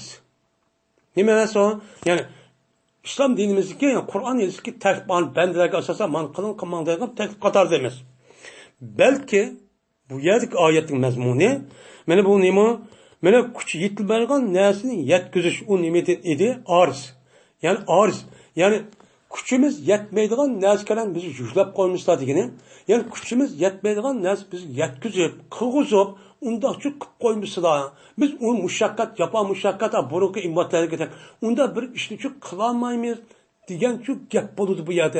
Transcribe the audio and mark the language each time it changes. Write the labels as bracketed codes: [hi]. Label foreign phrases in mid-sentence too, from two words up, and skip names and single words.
[uz] Nima emas o? Ya'ni islom dinimizdagi, yani Qur'on yoziki taklif bandalarga asosan man qilmang degan taklif qatorida emas. Balki bu yerdagi oyatning mazmuni mana bu nima? Mana kuch yetilmaydigan narsani yetkazish, u nima edi? Arz. Yani arz. Yani kuchimiz yetmaydigan narsalarni bizni yuklab qo'ymizlar degani. Yani kuchimiz yetmaydigan narsa bizni yetkazib, qilg'izib, unda shu qilib qo'ymizlar. Biz u mushaqqat, burungi immatlarga unda bir ishni shu qilolmaymiz degan shu gap bo'ladi bu yerda.